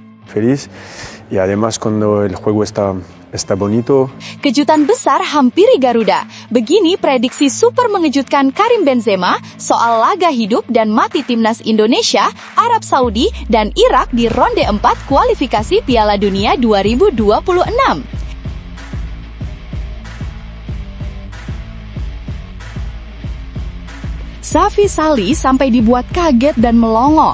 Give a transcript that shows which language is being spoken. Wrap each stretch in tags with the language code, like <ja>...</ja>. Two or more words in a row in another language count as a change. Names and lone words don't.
<es>feliz y además cuando el juego está bonito.</es> <id>Kejutan besar hampiri Garuda. Begini prediksi super mengejutkan Karim Benzema soal laga hidup dan mati timnas Indonesia, Arab Saudi, dan Irak di ronde 4 kualifikasi Piala Dunia 2026. Safi Salih sampai dibuat kaget dan melongo.</id>